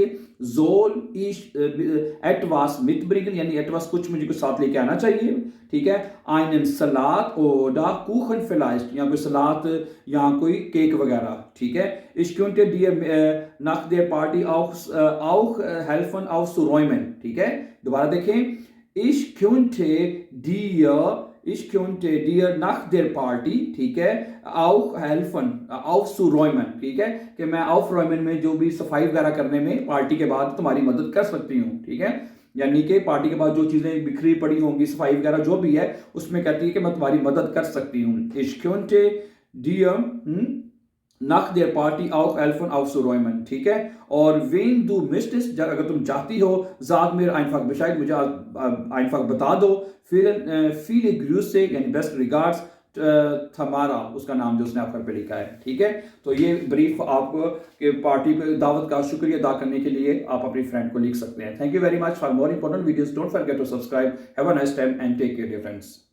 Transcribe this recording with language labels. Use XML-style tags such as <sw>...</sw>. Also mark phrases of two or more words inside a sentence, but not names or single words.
<de>Soll ich etwas mitbringen,</de> <hi>यानी एटवास कुछ मुझे कुछ साथ लेके आना चाहिए। ठीक है,</hi> <de>einen Salat oder Kuchen vielleicht,</de> <hi>या कोई सलाद या कोई केक वगैरह। ठीक है,</hi> <de>ich könnte dir nach der Party auch helfen aufzuräumen.</de> <hi>ठीक है, दोबारा देखें।</hi> <de>Ich könnte dir nach der Party,</de> <hi>ठीक है,</hi> <de>auch helfen, aufzuräumen,</de> <hi>ठीक है, कि मैं aufräumen में जो भी सफाई वगैरह करने में पार्टी के बाद तुम्हारी मदद कर सकती हूँ। ठीक है, यानी कि पार्टी के बाद जो चीजें बिखरी पड़ी होंगी, सफाई वगैरह जो भी है, उसमें कहती है कि मैं तुम्हारी मदद कर सकती हूँ।</hi> <de>Ich könnte dir nach der Party auch helfen aufzuräumen।</de> <hi>ठीक है, और</hi> <de>wenn du möchtest,</de> <hi>अगर तुम चाहती हो,</hi> <de>sag mir einfach Bescheid,</de> <hi>मुझे einfach बता दो।</hi> <de>viele Grüße</de> <hi>यानी</hi> <en>best regards</en> <hi>थमारा, उसका नाम जो उसने आखिर पे लिखा है। ठीक है, तो ये ब्रीफ आपको के पार्टी पे दावत का शुक्रिया अदा करने के लिए आप अपनी फ्रेंड को लिख सकते हैं।</hi> <en>Thank you very much. For more important videos don't forget to subscribe. Have a nice time and take care dear friends.</en>